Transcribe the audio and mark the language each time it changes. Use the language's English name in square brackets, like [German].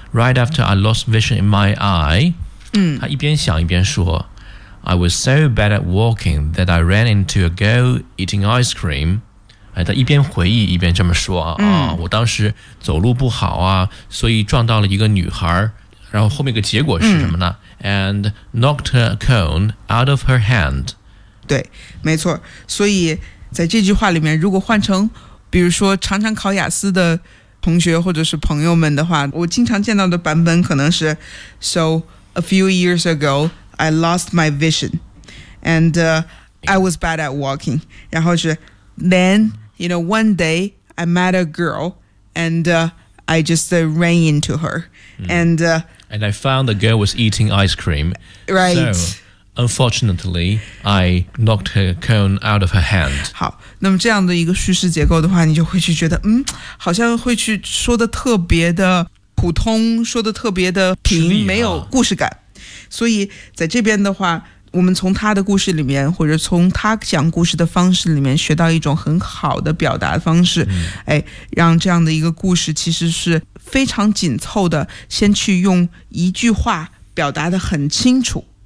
[English] Right after I lost vision in my eye， [Chinese] 他一边想一边说 [English] ，I was so bad at walking that I ran into a girl eating ice cream。 [Chinese] 哎，他一边回忆一边这么说啊，我当时走路不好啊，所以撞到了一个女孩。然后后面一个结果是什么呢？ [English] And knocked her cone out of her hand. [Chinese] 对，没错。所以在这句话里面，如果换成比如说常常考雅思的同学或者是朋友们的话，我经常见到的版本可能是 [English] So a few years ago, I lost my vision. And I was bad at walking. [Chinese] 然后是 [English] Then, you know, one day I met a girl andI just ran into her, and and I found the girl was eating ice cream. Right. So, unfortunately, I knocked her cone out of her hand. [Chinese] 好，那么这样的一个叙事结构的话，你就会去觉得，好像会去说的特别的普通，说的特别的平，没有故事感。所以在这边的话，我们从他的故事里面，或者从他讲故事的方式里面学到一种很好的表达方式，让这样的一个故事其实是非常紧凑的，先去用一句话表达得很清楚，